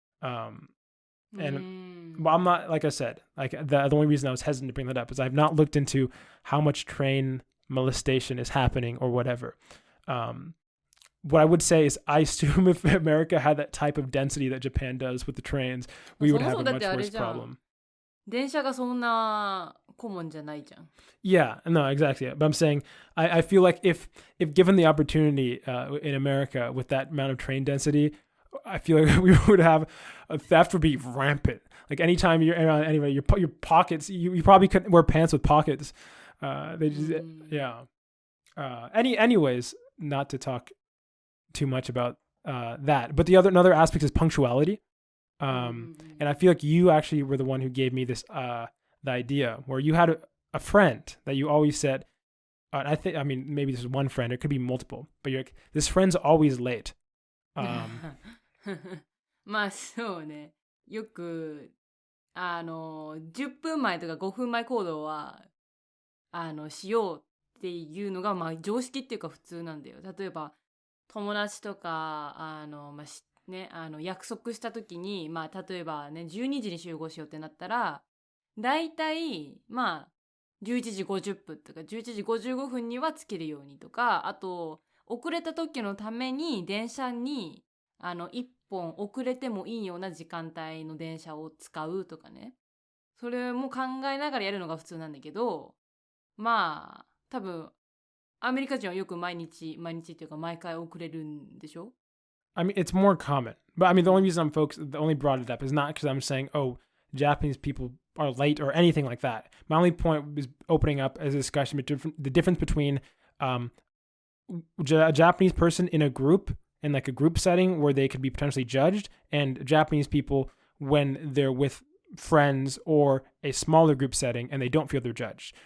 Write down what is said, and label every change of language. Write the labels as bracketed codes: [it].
[en] And well, I'm not, like I said, like the only reason I was hesitant to bring that up is I've not looked into how much train molestation is happening or whatever. What I would say is I assume if America had that type of density that Japan does with the trains, we would have a much worse problem. [ja] 電車がそんなコモンじゃないじゃん。 [en] Yeah, no, exactly. But I'm saying I feel like if given the opportunity in America with that amount of train density, I feel like we would have theft would be rampant. Like anytime you're anyway, your pockets, you probably couldn't wear pants with pockets. They just yeah. Anyways, not to talk too much about that, but another aspect is punctuality. And I feel like you actually were the one who gave me this the idea where you had a friend that you always said, I mean maybe this is one friend, it could be multiple, but you're like, this friend's always late. [ja] まあそうね。よく10分前とか5分前行動はしようっていうのがまあ常識っていうか普通なんだよ。例えば友達とか約束した時にまあ例えばね12時に集合しようってなったらだいたいまあ11時50分とか11時55分にはつけるようにとか、あと遅れた時のために電車に1本遅れてもいいような時間帯の電車を使うとかね、それも考えながらやるのが普通なんだけど、まあ多分アメリカ人はよく毎日っていうか毎回遅れるんでしょ？ [en] I mean, it's more common. But I mean, the only reason the only brought it up is not because I'm saying, oh, Japanese people are late or anything like that. My only point was opening up as a discussion between the difference between a Japanese person in a group, in like a group setting where they could be potentially judged, and Japanese people when they're with friends or a smaller group setting and they don't feel they're judged.